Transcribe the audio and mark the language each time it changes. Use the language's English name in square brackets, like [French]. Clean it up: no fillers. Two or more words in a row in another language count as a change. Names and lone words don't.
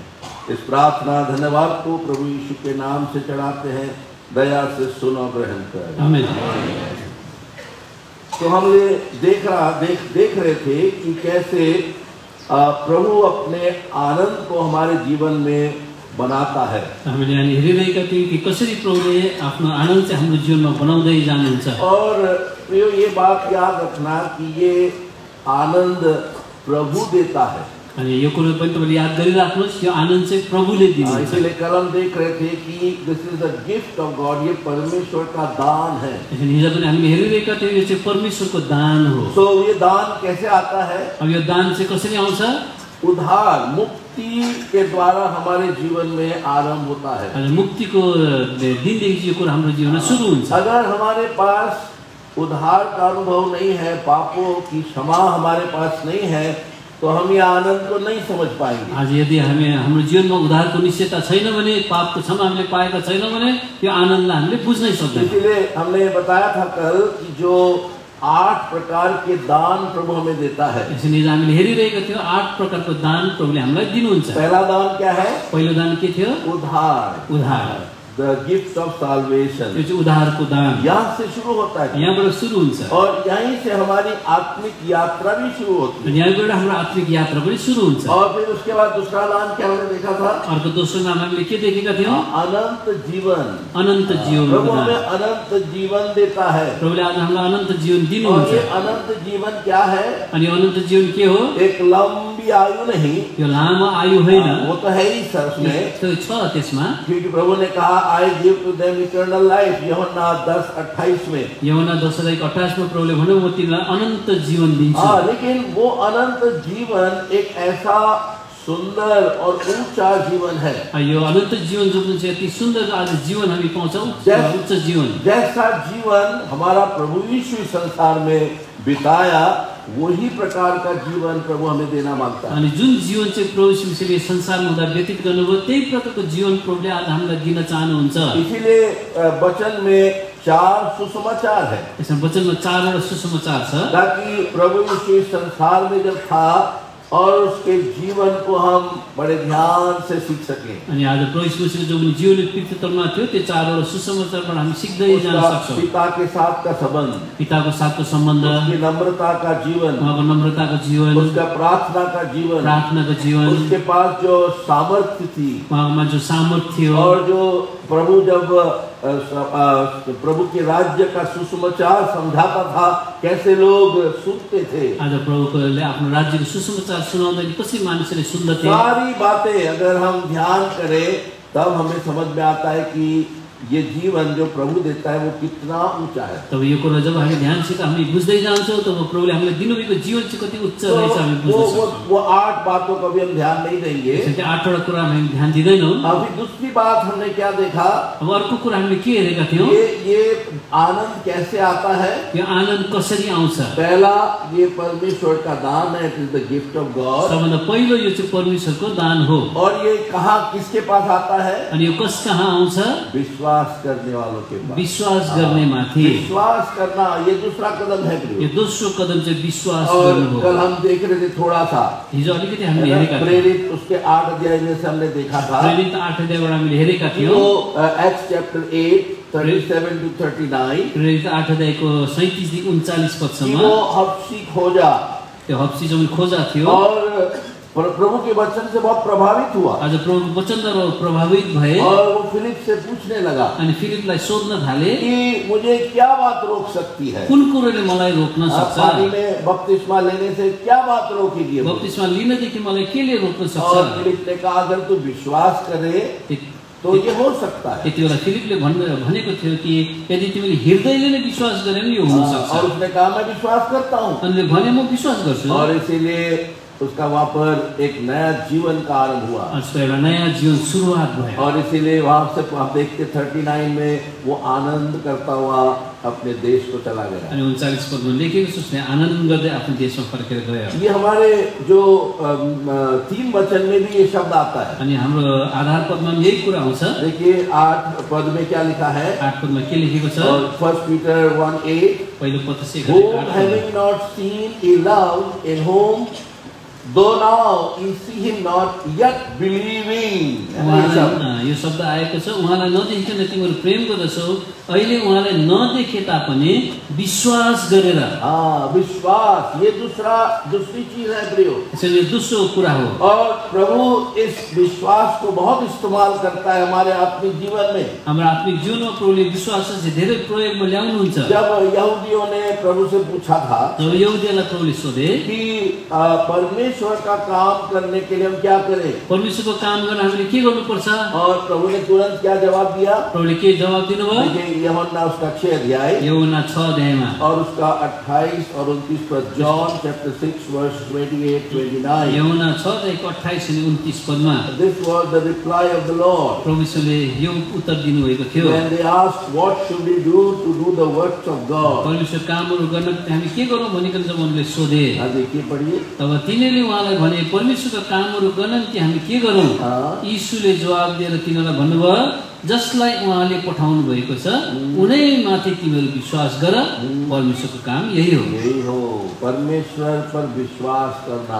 [Hindi] इस प्रार्थना धन्यवाद को प्रभु यीशु के नाम से चढ़ाते हैं, दया से सुनो, ग्रहण कर। आमीन। तो हमने देख रहे थे कि कैसे प्रभु अपने आनंद को हमारे जीवन में बनाता है। [Nepali] हामीले यहाँ हेरिरहेका थियौँ कि कसरी प्रभुले आफ्नो आनन्द चाहिँ हाम्रो जीवनमा बनाउँदै जानुहुन्छ। [Hindi] और ये बात याद रखना कि ये आनंद प्रभु देता है। [Nepali] अनि यो कुरो पनि तपाईले याद गरिराख्नुहोस्, यो आनन्द चाहिँ प्रभुले दिनुहुन्छ। [Hindi] इसलिए कल हम देख रहे थे कि [English] this is the gift of God, [Hindi] ये परमेश्वर का दान है। [Nepali] हिजो पनि हामीले हेरिरहेका थियौँ, यो चाहिँ परमेश्वरको दान हो। [Hindi] सो ये दान कैसे आता है? [Nepali] अब यो दान चाहिँ कसरी आउँछ? [Hindi] उद्धार, मुक्ति के द्वारा हमारे जीवन में आरंभ होता है। [Nepali] अनि मुक्तिको दिनदेखि यो कुरा हाम्रो जीवनमा सुरु हुन्छ। [Hindi] अगर हमारे पास उद्धार का अनुभव नहीं है, पापों की क्षमा हमारे पास नहीं है, तो हम ये आनंद को नहीं समझ पाएंगे। [Nepali] आज यदि हामी हाम्रो जीवनमा उद्धारको निश्चयता छैन भने, पापको क्षमा हामीले पाएका छैनौँ भने यो आनन्दलाई हामीले बुझ्नै सक्दैनौँ। [Hindi] इसलिए हमने बताया था कल कि जो 8 प्रकार के दान प्रभु हमें देता है। [Nepali] यसरी हामीले हेरिरहेका थियौँ 8 प्रकारको दान प्रभुले हामीलाई दिनुहुन्छ। [Hindi] पहला दान क्या है? [Nepali] पहिलो दान के थियो? [Hindi] उद्धार, [Nepali] उद्धार, [English] the gift of salvation. [Nepali] यो चाहिँ उद्धारको दान [Hindi] यहाँ से शुरू होता है, [Nepali] यहाँबाट सुरु हुन्छ, [Hindi] और यहीं से हमारी आत्मिक यात्रा भी शुरू होती है। [Nepali] यहाँबाट हाम्रो आत्मिक यात्रा पनि सुरु हुन्छ। [Hindi] और फिर उसके बाद दूसरा दान क्या हमने देखा था? [Nepali] अर्को दोस्रो नाम हामीले के देखेका थियौँ? [Hindi] अनंत जीवन। [Nepali] अनन्त जीवन। [Hindi] प्रभु हमें अनंत जीवन देता है। [Nepali] प्रभुले आज हामीलाई अनन्त जीवन [Hindi] और [Nepali] दिनुहुन्छ। [Hindi] ये अनंत जीवन क्या है? [Nepali] अनि अनन्त जीवन के हो? [Hindi] एक लंबी आयु नहीं, [Nepali] यो लामो आयु होइन, [Hindi] वो तो है ही सर उसमें, [Nepali] त्यो छ त्यसमा। [Hindi] क्योंकि प्रभु ने कहा [English] I give to them eternal life, [Hindi] यूहन्ना 10:28 में। [Nepali] यूहन्ना 10:28 में प्रभुले भन्यो म तिमीलाई अनन्त जीवन दिन्छु। [Hindi] लेकिन वो अनंत जीवन एक ऐसा सुंदर और ऊंचा जीवन है। [Nepali] यो अनन्त जीवन जो चाहिँ यति सुन्दर आज जीवन हामी पाउँछौँ, उच्च जीवन। [Hindi] जैसा जीवन हमारा प्रभु यीशु संसार में बिताया, वही प्रकार का जीवन प्रभु हमें देना मांगता है। [Nepali] अनि जुन जीवन चाहिँ प्रभु यीशुले संसारमा हुँदा व्यतीत गर्नुभयो, त्यही प्रकारको जीवन प्रभुले आज हामीलाई दिन चाहनुहुन्छ। [Hindi] इसीलिए वचन में 4 सुसमाचार है। [Nepali] यसमा वचनमा 4 वटा सुसमाचार छ। [Hindi] ताकि प्रभु यीशु संसार में जब था और उसके जीवन को हम बड़े ध्यान से सीख सकें। [Nepali] अनि आज प्रभु यीशु मसीहको जो पनि जीवन कृतित्वमा थियो त्यो चारवटा सुसमाचारबाट हामी सिक्दै जान [Hindi] उसका [Nepali] सक्छौँ। [Hindi] पिता के साथ का संबंध, [Nepali] पिताको साथको सम्बन्ध, [Hindi] उसकी नम्रता का जीवन, [Nepali] उहाँको नम्रताको जीवन, [Hindi] उसका प्रार्थना का जीवन, [Nepali] प्रार्थनाको जीवन, [Hindi] उसके पास जो सामर्थ्य थी, [Nepali] उहाँमा जो सामर्थ्य थियो, [Hindi] और जो प्रभु जब प्रभु के राज्य का सुसमाचार समझाता था, कैसे लोग सुनते थे। [Nepali] आज प्रभुले आफ्नो राज्यको सुसमाचार सुनाउँदा कसरी मानिसले सुन्दथे। [Hindi] सारी बातें अगर हम ध्यान करें तब हमें समझ में आता है कि ये जीवन जो प्रभु देता है वो कितना ऊंचा है। [Nepali] तब यो कुरा जब हामी ध्यानसित हामी बुझ्दै जान्छौँ तब प्रभुले हामीलाई दिनुभएको जीवन चाहिँ कति उच्च रहेछ हामी बुझ्न सक्छौँ। [Hindi] वो 8 बातों को भी हम ध्यान नहीं देंगे। [Nepali] त्यसैले 8वटा कुरा हामी ध्यान दिँदैनौँ। [Hindi] अभी दूसरी बात हमने क्या देखा, [Nepali] अब अर्को कुरा हामीले के हेरेका थियौँ, [Hindi] ये आनंद कैसे आता है। [Nepali] यो आनन्द कसरी आउँछ। [Hindi] पहला, ये परमेश्वर का दान है, [English] it is the gift of God. [Nepali] सबभन्दा पहिलो यो चाहिँ परमेश्वरको दान हो। [Hindi] और ये कहाँ किसके पास आता है, [Nepali] अनि यो कस कहाँ आउँछ, [Hindi] विश्वास करने वालों के पास। [Nepali] विश्वास गर्ने माथि। [Hindi] विश्वास करना ये दूसरा कदम है। [Nepali] यो दोस्रो कदम चाहिँ विश्वास [Hindi] और [Nepali] गर्नु हो। [Hindi] कल हम देख रहे थे थोड़ा सा, [Nepali] हिजो अलिकति हामीले हेरेका थियौँ, [Hindi] प्रेरित उसके 8 अध्याय में से हमने देखा था, [Nepali] प्रेरित 8 अध्यायबाट हामीले हेरेका थियौँ, [English] Acts chapter 8 37 to 39, [Nepali] प्रेरित 8 अध्यायको 37 देखि 39 [Hindi] कि [Nepali] पदसम्म [Hindi] वो हबशी खोजा [Nepali] त्यो हप्सी जमिन खोजा थियो। [Hindi] और प्रभु के वचन से बहुत प्रभावित हुआ। [Nepali] आज प्रभुको वचनद्वारा प्रभावित भए [Hindi] और वो फिलिप से पूछने लगा [Nepali] अनि फिलिपलाई सोध्न थाले [Hindi] कि मुझे क्या बात रोक सकती है, [Nepali] कुन कुरोले मलाई रोक्न [Hindi] पानी [Nepali] सक्छ, [Hindi] में बपतिस्मा लेने से क्या बात रोकेगी। [Nepali] बप्तिस्मा लिनदेखि मलाई केले रोक्न [Hindi] और [Nepali] सक्छ। [Hindi] फिलिप ने कहा अगर तू विश्वास करे तो ये हो सकता है। [Nepali] त्यति बेला फिलिपले भनेको थियो कि यदि तिमीले हृदयले नै विश्वास गरे पनि यो हुन [Hindi] और [Nepali] सक्छ। [Hindi] उसने कहा मैं विश्वास करता हूँ। [Nepali] अनि भने म विश्वास गर्छु। [Hindi] और इसीलिए उसका वहाँ पर एक नया जीवन का आरंभ हुआ। [Nepali] उसको एउटा नयाँ जीवन सुरुवात भयो। [Hindi] और इसीलिए वहाँ से आप देखते 39 में वो आनंद करता हुआ अपने देश को चला गया। [Nepali] अनि 39 पदमा लेखेको छ उसले आनन्द गर्दै आफ्नो देशमा फर्केर गयो। [Hindi] ये हमारे जो 3 वचन में भी ये शब्द आता है। [Nepali] अनि हाम्रो आधार पदमा पनि यही कुरा आउँछ। [Hindi] देखिए 8 पद में क्या लिखा है। [Nepali] 8 पदमा के लेखेको छ, [Hindi] और 1 Peter 1:8, [Nepali] पहिलो पद चाहिँ [English] whom having not seen he loved, in whom though now you see him not yet believing। [Nepali] यो शब्द आएको छ, उहाँलाई नदेखिकन तिमीहरू प्रेम गर्दछौ, अहिले उहाँलाई नदेखे तापनि विश्वास गरेर। [Hindi] विश्वास ये दूसरी चीज है प्रियो। [Nepali] यसैले दोस्रो कुरा हो। [Hindi] और प्रभु इस विश्वास को बहुत इस्तेमाल करता है हमारे आत्मिक जीवन में। [Nepali] हाम्रो आत्मिक जीवनमा प्रभुले विश्वास चाहिँ धेरै प्रयोगमा ल्याउनुहुन्छ। [Hindi] जब यहूदियों ने प्रभु से पूछा था, [Nepali] जब यहुदीलाई प्रभुले सोधे [Hindi] कि परमेश्वर का काम करने के लिए हम क्या करें, [Nepali] परमेश्वरको काम गर्न हामीले के गर्नुपर्छ, [Hindi] और प्रभु ने तुरंत क्या जवाब दिया। [Nepali] प्रभुले के जवाब दिनुभयो, [Hindi] यूहन्ना उसका 6 अध्याय [Nepali] यूहन्ना 6 अध्यायमा [Hindi] और उसका 28 और 29 पद, [English] John chapter 6 verse 28-29. [Nepali] यूहन्ना 6 अध्यायको 28 अनि 29 पदमा [English] This was the reply of the Lord [Nepali] परमेश्वरले यो उत्तर दिनुभएको थियो। [English] when they asked what should we do to do the works of God। [Nepali] परमेश्वर कामहरू गर्न हामी के गरौँ भनिकन जब उनले सोधे, [Hindi] देखिए पढ़िए, [Nepali] तब तिनीहरूले उहाँलाई भने परमेश्वरका कामहरू गर्न कि हामी के गरौँ। यीशुले जवाब दिएर तिनीहरूलाई भन्नुभयो, जसलाई उहाँले पठाउनु भएको छ उनै माथि तिमीहरू विश्वास गर, परमेश्वरको काम यही हो। यही हो, [Hindi] परमेश्वर पर विश्वास करना,